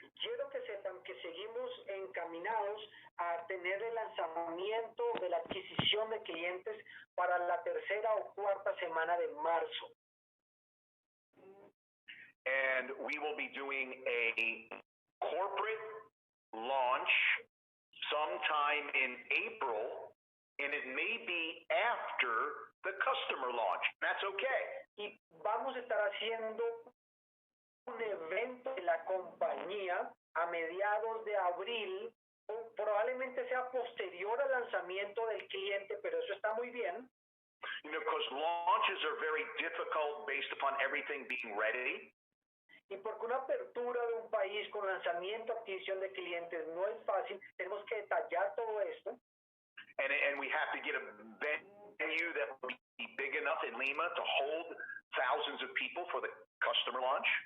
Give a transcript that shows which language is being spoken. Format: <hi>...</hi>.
<es>Quiero que sepan que seguimos encaminados a tener el lanzamiento de la adquisición de clientes para la tercera o cuarta semana de marzo.</es> <en>And we will be doing a corporate launch sometime in April, and it may be after the customer launch. That's okay.</en> <es>Y vamos a estar haciendo un evento de la compañía a mediados de abril, probablemente sea posterior al lanzamiento del cliente, pero eso está muy bien.</es> <en>You know, because launches are very difficult based upon everything being ready.</en> <es>Y porque una apertura de un país con lanzamiento, adquisición de clientes no es fácil, tenemos que detallar todo esto.</es> <en>And we have to get a venue that will be big enough in Lima to hold thousands of people for the customer launch.</en>